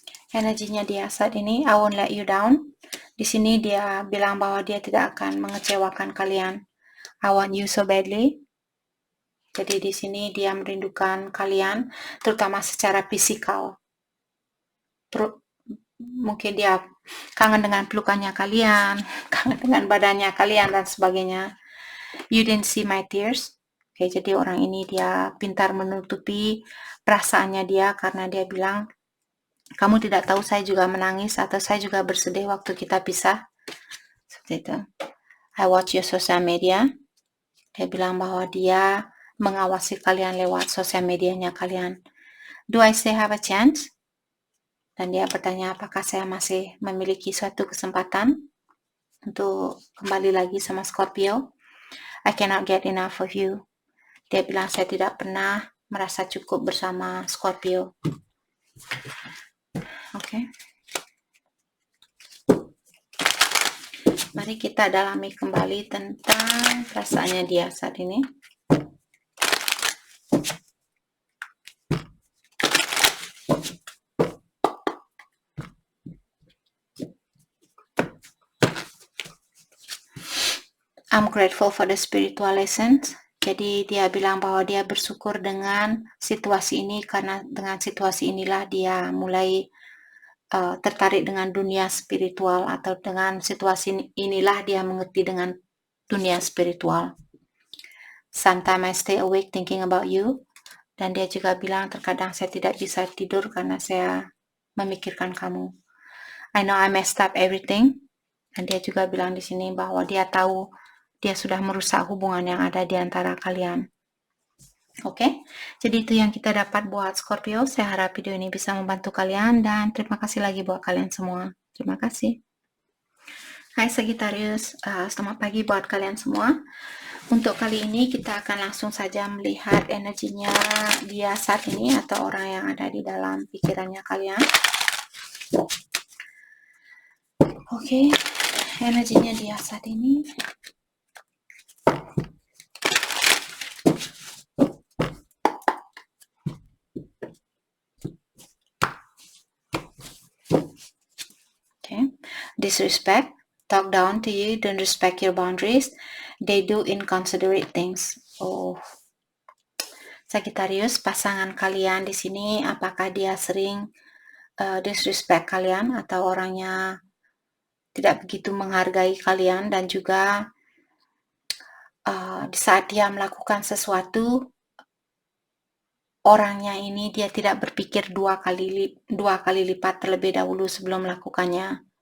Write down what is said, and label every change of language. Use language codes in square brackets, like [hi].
[id] Energinya dia saat ini, [en] I won't let you down. [id] Di sini dia bilang bahwa dia tidak akan mengecewakan kalian. [en] I want you so badly. [id] Jadi di sini dia merindukan kalian, terutama secara fisikal. Mungkin dia kangen dengan pelukannya kalian, kangen dengan badannya kalian dan sebagainya. [en] You didn't see my tears. [id] Oke, jadi orang ini dia pintar menutupi perasaannya dia karena dia bilang, kamu tidak tahu saya juga menangis atau saya juga bersedih waktu kita pisah. Seperti itu. [en] I watch your social media. [id] Dia bilang bahwa dia mengawasi kalian lewat sosial medianya kalian. [en] Do I still have a chance? [id] Dan dia bertanya apakah saya masih memiliki suatu kesempatan untuk kembali lagi sama Scorpio. [en] I cannot get enough of you. [id] Dia bilang saya tidak pernah merasa cukup bersama Scorpio. Oke. Mari kita dalami kembali tentang perasaannya dia saat ini. [en] I'm grateful for the spiritual lessons. [id] Jadi dia bilang bahwa dia bersyukur dengan situasi ini, karena dengan situasi inilah dia mulai tertarik dengan dunia spiritual, atau dengan situasi inilah dia mengerti dengan dunia spiritual. [en] Sometimes I stay awake thinking about you. [id] Dan dia juga bilang terkadang saya tidak bisa tidur karena saya memikirkan kamu. [en] I know I messed up everything. [id] Dan dia juga bilang di sini bahwa dia tahu dia sudah merusak hubungan yang ada di antara kalian. Oke, jadi itu yang kita dapat buat Scorpio. Saya harap video ini bisa membantu kalian, dan terima kasih lagi buat kalian semua. Terima kasih. Hai Sagittarius, selamat pagi buat kalian semua. Untuk kali ini kita akan langsung saja melihat energinya dia saat ini, atau orang yang ada di dalam pikirannya kalian. Oke, energinya dia saat ini. [en] Okay, disrespect, talk down to you, don't respect your boundaries. They do inconsiderate things. [id] Oh, Sagittarius, pasangan kalian di sini, apakah dia sering disrespect kalian, atau orangnya tidak begitu menghargai kalian, dan juga di saat dia melakukan sesuatu, orangnya ini dia tidak berpikir dua kali lipat terlebih dahulu sebelum melakukannya.